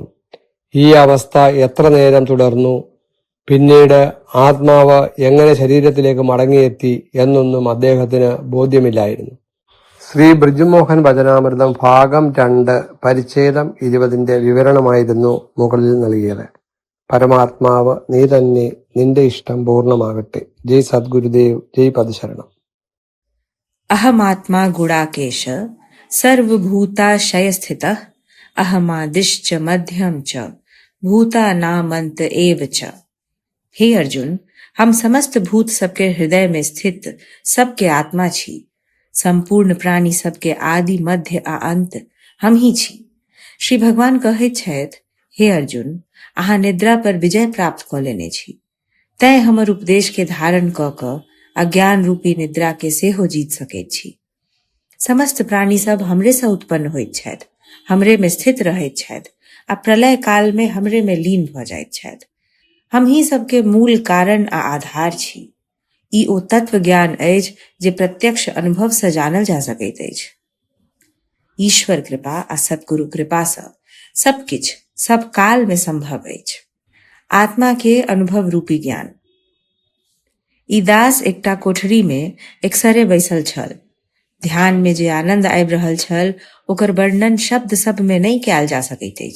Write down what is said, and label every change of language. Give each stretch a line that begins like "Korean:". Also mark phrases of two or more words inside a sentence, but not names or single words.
Malayalam: ഈ അവസ്ഥ എത്ര നേരം തുടർന്നു, പിന്നീട് ആത്മാവ് എങ്ങനെ ശരീരത്തിലേക്ക് മടങ്ങിയെത്തി എന്നൊന്നും അദ്ദേഹത്തിന് ബോധ്യമില്ലായിരുന്നു. ശ്രീ ബ്രിജ്മോഹൻ ഭജനാമൃതം ഭാഗം 2 പരിച്ഛേദം 20 വിവരണമായിരുന്നു മുകളിൽ നൽകിയത്. പരമാത്മാവ് നീ തന്നെ, നിന്റെ ഇഷ്ടം പൂർണ്ണമാകട്ടെ. ജയ് സദ്ഗുരുദേവ്, ജയ് പദശരണം.
Sanskrit: अहमात्मा गुडाकेश सर्वभूताशय स्थितः अहमादिश्च मध्यम च भूतानामंत एव च।
Maithili: हे अर्जुन, हम समस्त भूत सबके हृदय में स्थित सबके आत्मा छी। संपूर्ण प्राणी सबके आदि मध्य आ अंत हम ही छी। श्री भगवान कहैत छथि, हे अर्जुन, अहाँ निद्रा पर विजय प्राप्त क लेने छी, तैं हमर उपदेश के धारण क क अज्ञान रूपी निद्रा के सेहो जीत सकैत छी। समस्त प्राणी सब हमरे से उत्पन्न होइत छथि, हमरे में स्थित रहैत छथि आ प्रलय काल में हमरे में लीन भ जाइत छथि। हम ही सबके मूल कारण आ आधार छी। ई ओ तत्व ज्ञान अछि जे प्रत्यक्ष अनुभव से जानल जा सकैत अछि। ईश्वर कृपा आ सद्गुरु कृपा से सब किछ सब काल में संभव अछि। आत्मा के अनुभव रूपी ज्ञान। ई दास एकटा कोठरी में एकसरे बैसल छल। ध्यान में जे आनंद आबि रहल छल ओकर वर्णन शब्द सब में नहीं कयल जा सकैत अछि।